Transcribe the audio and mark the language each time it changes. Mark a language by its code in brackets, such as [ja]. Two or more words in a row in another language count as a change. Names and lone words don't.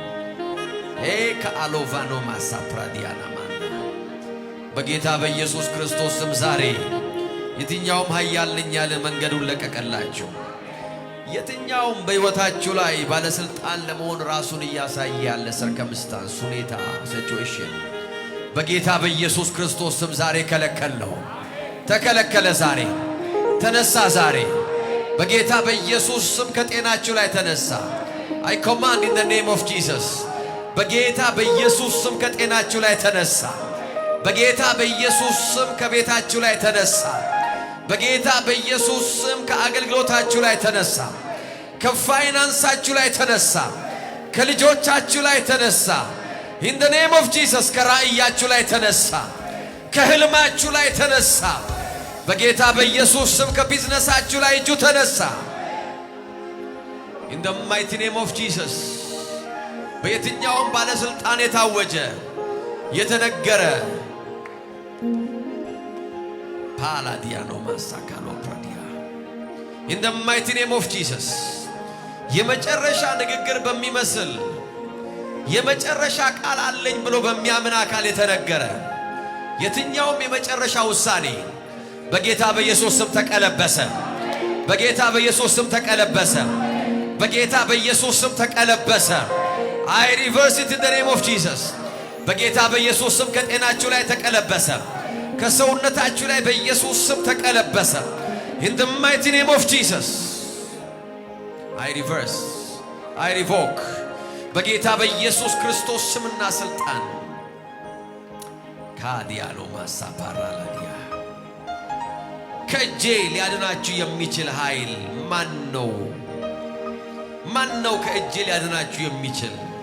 [am] ከአሎቫኖ ማሳፕራዲያና ማና በጌታ በኢየሱስ ክርስቶስ ስም ዛሬ የትኛውም ኃያል ነኝ ያለ መንገዱን ለቀቀላችሁ የትኛውም በሕይወታችሁ ላይ ባለስልጣን ለመሆን ራሱን እያሳየ ያለ ሰርከምስታንስ ሁኔታ ሲቹዌሽን በጌታ በኢየሱስ ክርስቶስ ስም ዛሬ ከለከለው ተከለከለ ዛሬ ተነሳ ዛሬ በጌታ በኢየሱስ ስም ከጤናችሁ ላይ ተነሳ [en] I command in the name of Jesus [am] በጌታ በኢየሱስ ስም ከጤናችሁ ላይ ተነሳ በጌታ በኢየሱስ ስም ከቤታችሁ ላይ ተነሳ በጌታ በኢየሱስ ስም ከአገልግሎታችሁ ላይ ተነሳ ከፋይናንሳችሁ ላይ ተነሳ ከልጆቻችሁ ላይ ተነሳ [en] in the name of Jesus [am] ከራእያችሁ ላይ ተነሳ ከህልማችሁ ላይ ተነሳ በጌታ በኢየሱስ ስም ከቢዝነሳችሁ ላይ እጁ ተነሳ [en] in the mighty name of Jesus [am] በየትኛውም ባለስልጣን የታወጀ የተነገረ ፓላዲያኖ ማሳካሎ ፕራዲያ in [en] the mighty name of Jesus [am] የመጨረሻ ንግግር በሚመስል የመጨረሻ ቃል አለኝ ብሎ በሚያምን አካል የተነገረ የትኛውም የመጨረሻ ውሳኔ በጌታ በኢየሱስ ስም ተቀለበሰ በጌታ በኢየሱስ ስም ተቀለበሰ በጌታ በኢየሱስ ስም ተቀለበሰ [en] I reverse it in the name of Jesus [am] በጌታ በኢየሱስ ስም ከጤናችሁ ላይ ተቀለበሰ ከሰውነታችሁ ላይ በኢየሱስ ስም ተቀለበሰ [en] in the mighty name of Jesus I reverse, I revoke [am] በጌታ በኢየሱስ ክርስቶስ ስምና ስልጣን ካዲያኖ ማሳፓራላዲያ ከእጄ ሊያድናችሁ የሚችል ኃይል ማን ነው? ማን ነው ከእጄ ሊያድናችሁ የሚችል?